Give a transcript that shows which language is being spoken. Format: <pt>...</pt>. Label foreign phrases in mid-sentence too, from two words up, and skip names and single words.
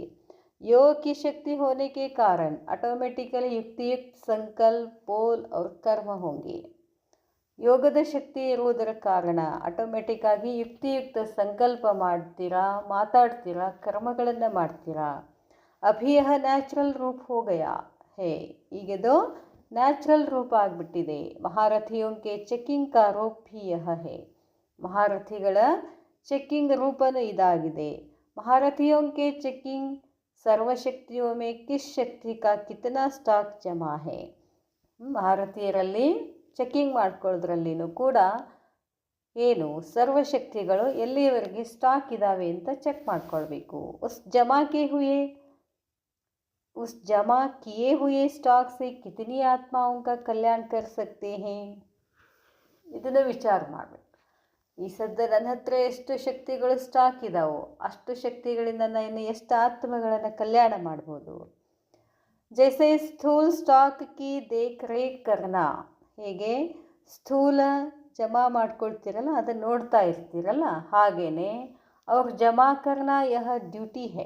<hi>योग की शक्ति होने के कारण ऑटोमेटिकली युक्तियुक्त संकल्प बोल और कर्म होंगे.</hi> <kn>ಯೋಗದ ಶಕ್ತಿ ಇರುವುದರ ಕಾರಣ ಆಟೋಮೆಟಿಕ್ ಆಗಿ ಯುಕ್ತಿಯುಕ್ತ ಸಂಕಲ್ಪ ಮಾಡ್ತೀರಾ, ಮಾತಾಡ್ತೀರಾ, ಕರ್ಮಗಳನ್ನು ಮಾಡ್ತೀರಾ.</kn> <hi>अभी यह नेचुरल रूप हो गया है.</hi> <kn>ಈಗದು ನ್ಯಾಚುರಲ್ ರೂಪ ಆಗಿಬಿಟ್ಟಿದೆ.</kn> <hi>महारथियों के चेकिंग का रूप भी यह है.</hi> <kn>ಮಹಾರಥಿಗಳ ಚೆಕ್ಕಿಂಗ್ ರೂಪನೂ ಇದಾಗಿದೆ.</kn> <hi>महारथियों के चेकिंग सर्वशक्तियों में किस शक्ति का कितना स्टॉक जमा है.</hi> <kn>ಮಹಾರಥಿಯರಲ್ಲಿ ಚೆಕ್ಕಿಂಗ್ ಮಾಡ್ಕೊಳ್ಳೋದ್ರಲ್ಲಿನೂ ಕೂಡ ಏನು ಸರ್ವಶಕ್ತಿಗಳು ಎಲ್ಲಿಯವರೆಗೆ ಸ್ಟಾಕ್ ಇದ್ದಾವೆ ಅಂತ ಚೆಕ್ ಮಾಡ್ಕೊಳ್ಬೇಕು.</kn> <hi>उस जमा किए हुए स्टॉक से कितनी आत्माओं का कल्याण कर सकते हैं.</hi> <kn>ಇದನ್ನು ವಿಚಾರ ಮಾಡಬೇಕು. ಈ ಸದ್ಯ ನನ್ನ ಹತ್ರ ಎಷ್ಟು ಶಕ್ತಿಗಳು ಸ್ಟಾಕ್ ಇದ್ದಾವೋ ಅಷ್ಟು ಶಕ್ತಿಗಳಿಂದ ನಾನು ಎಷ್ಟು ಆತ್ಮಗಳನ್ನು ಕಲ್ಯಾಣ ಮಾಡ್ಬೋದು.</kn> <hi>जैसे स्थूल स्टॉक की देख रेख करना.</hi> <kn>ಹೇಗೆ ಸ್ಥೂಲ ಜಮಾ ಮಾಡ್ಕೊಳ್ತೀರಲ್ಲ, ಅದನ್ನು ನೋಡ್ತಾ ಇರ್ತೀರಲ್ಲ, ಹಾಗೇನೆ ಅವ್ರ</kn> <hi>जमा करना यह ड्यूटी है.</hi>